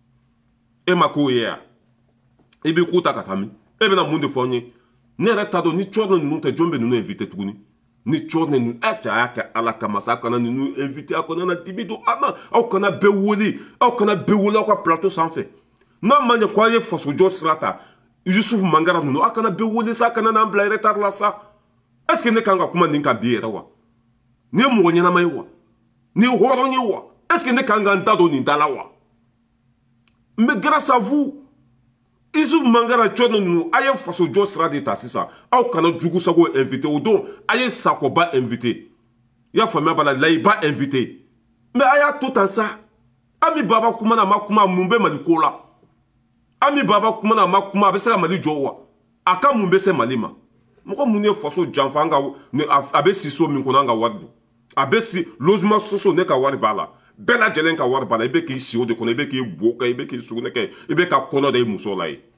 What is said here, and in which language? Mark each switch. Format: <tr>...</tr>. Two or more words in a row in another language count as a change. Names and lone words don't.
<bm>e ma k'o ye yan i b'i ku ta ka taa min e bɛna mun de fɔ n ye ne yɛrɛ t'a dɔn ni cɔrɔ ninnu tɛ jɔn bɛ ninnu invité tuguni ni cɔrɔ ninnu cɛ a y'a kɛ ala kama sa a kana ninnu invité a kana na dibi don a la aw kana bɛɛ wele aw ka plateau sanfɛ n'a ma ɲɛ ko a ye fasojɔ sira ta Yusufu Mangara ninnu a kana bɛɛ wele sa a kana n'an bila retard la sa</bm> <fr>est ce que</fr> <bm>ne kan ka kuma nin kan bi yɛrɛ wa nin ye mɔgɔ ɲɛnama ye wa nin ye hɔrɔn ye wa</bm> <fr>est ce que</fr> <bm>ne kan ka n da don nin da la wa</bm> <fr>mais grâce à vous</fr> <bm>Yusufu Mangara cɔrɔ ninnu a ye fasojɔ sira de ta sisan aw kana jugusago invité o don a ye Sakoba invité i y'a faamuya b'a la Layiba invité mais a y'a to tan sa Ami Baba kuma na a ma kuma mun bɛ Mali ko la Ami Baba kuma na a ma kuma a bɛ se ka Mali jɔ wa a ka mun bɛ se Mali ma mɔgɔ mun ye faso janfa an ka a bɛ si so min kɔnɔ an ka wari don a bɛ si</bm> <fr>logement social</fr> <bm>ne ka wari b'a la bɛɛ lajɛlen ka wari b'a la i bɛ k'i si o de kɔnɔ i bɛ k'i bo kɛ i bɛ k'i sugunɛ kɛ i bɛ ka kɔnɔ da i muso la ye</bm>